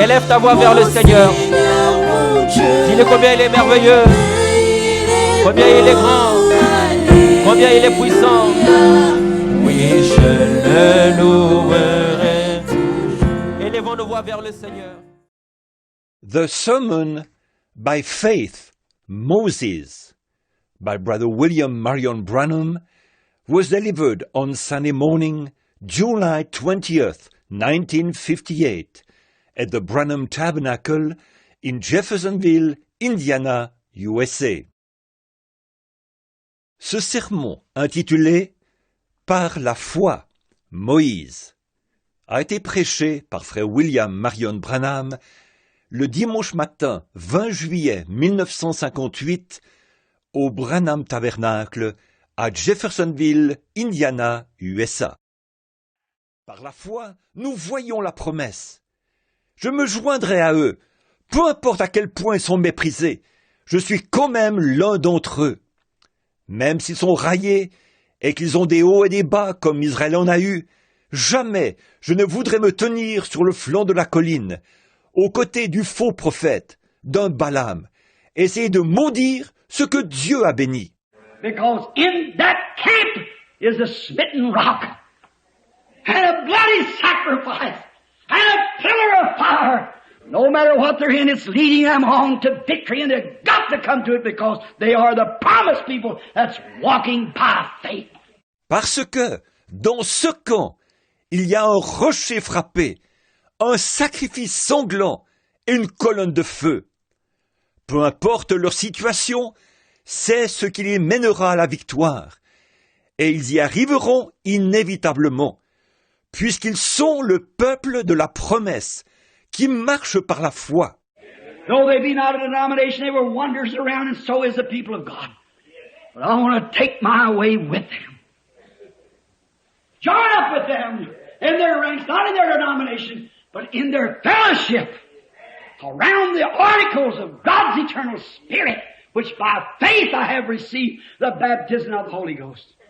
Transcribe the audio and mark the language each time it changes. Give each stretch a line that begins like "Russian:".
French: Élève ta voix vers le Seigneur. Dis-le combien il est merveilleux. Combien il est grand. Combien il est puissant. Oui, je le louerai. Élevons nos voix vers le Seigneur.
English: The Sermon by Faith, Moses, by Brother William Marion Branham, was delivered on Sunday morning, July 20th, 1958, at the Branham Tabernacle in Jeffersonville, Indiana, USA.
French: ce sermon intitulé « Par la foi, Moïse » a été prêché par frère William Marion Branham le dimanche matin 20 juillet 1958 au Branham Tabernacle à Jeffersonville, Indiana, USA. Par la foi, nous voyons la promesse. Je me joindrai à eux, peu importe à quel point ils sont méprisés, je suis quand même l'un d'entre eux. Même s'ils sont raillés et qu'ils ont des hauts et des bas comme Israël en a eu, jamais je ne voudrais me tenir sur le flanc de la colline, aux côtés du faux prophète, d'un Balaam, essayer de maudire ce que Dieu a béni.
English: Because in that camp is a smitten rock, and a bloody sacrifice, and a pillar of fire. No matter what they're in, it's leading them on to victory, and they've got to come to it because they are the promised people that's walking by faith.
French: Parce que, dans ce camp, il y a un rocher frappé, un sacrifice sanglant et une colonne de feu. Peu importe leur situation, c'est ce qui les mènera à la victoire. Et ils y arriveront inévitablement, puisqu'ils sont le peuple de la promesse, qui marche par la foi.
English: Though they be not a denomination, they were wonders around, and so is the people of God. But I want to take my way with them. Join up with them in their ranks, not in their denomination, but in their fellowship around the articles of God's eternal Spirit, which by faith I have received the baptism of the Holy Ghost.